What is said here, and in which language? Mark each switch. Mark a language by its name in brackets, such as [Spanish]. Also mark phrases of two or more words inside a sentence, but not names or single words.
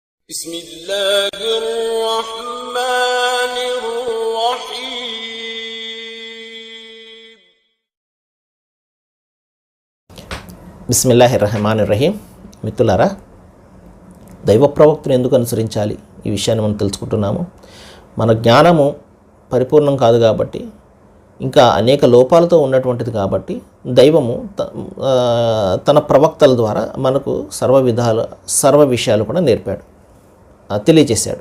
[Arabic] بسم الله الرحمن الرحيم بسم الله الرحمن الرحيم [Telugu] మిత్రులారా, దైవ ప్రవక్తను ఎందుకు అనుసరించాలి ఈ విషయాన్ని మనం తెలుసుకుంటున్నాము. మన జ్ఞానము పరిపూర్ణం కాదు కాబట్టి, ఇంకా అనేక లోపాలతో ఉన్నటువంటిది కాబట్టి దైవము తన ప్రవక్తల ద్వారా మనకు సర్వ విషయాలు కూడా నేర్పాడు, తెలియజేశాడు.